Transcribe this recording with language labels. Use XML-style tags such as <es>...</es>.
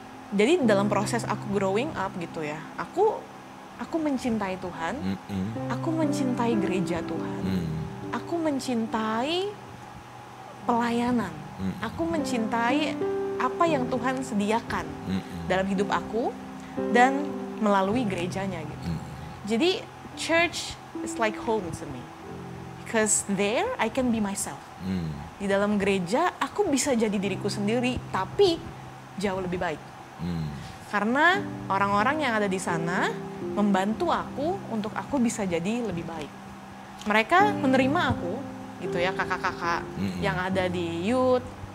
<id>Jadi dalam proses aku growing up gitu ya, aku mencintai Tuhan, aku mencintai gereja Tuhan, aku mencintai pelayanan, aku mencintai apa yang Tuhan sediakan dalam hidup aku dan melalui gerejanya gitu. Jadi</id> <en>church is like home to me. Because there I can be myself.</en> <id>Di dalam gereja aku bisa jadi diriku sendiri, tapi jauh lebih baik. Karena orang-orang yang ada di sana membantu aku untuk aku bisa jadi lebih baik. Mereka menerima aku, gitu ya, kakak-kakak yang ada di youth.</id>